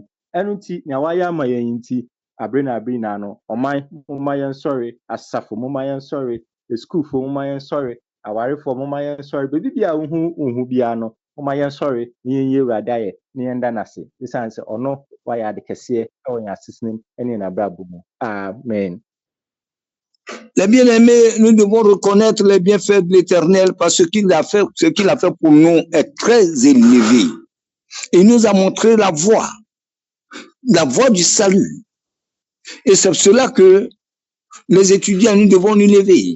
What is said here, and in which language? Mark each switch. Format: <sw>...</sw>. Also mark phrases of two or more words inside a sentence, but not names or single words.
<ak>Ɛno nti nea wayɛ ama yɛn nti abere na no ɔman momma yɛn sɔre, asafo momma yɛn sɔre, eskuulfo momma yɛn sɔre, awarefo momma yɛn sɔre, baabi bi a wohu biara no momma yɛn sɔre na yɛnyɛ Awurade ayɛ na yɛnda n'ase esiane sɛ ɔno wayɛ ade kɛseɛ ɛwɔ yɛn asesenem ne yɛn abrabɔ mu. Amen.</ak> <fr>Les bien-aimés, nous devons reconnaître les bienfaits de l'Éternel parce que ce qu'il a fait pour nous est très élevé. Il nous a montré la voie du salut. Et c'est pour cela que les étudiants, nous devons nous lever.</fr>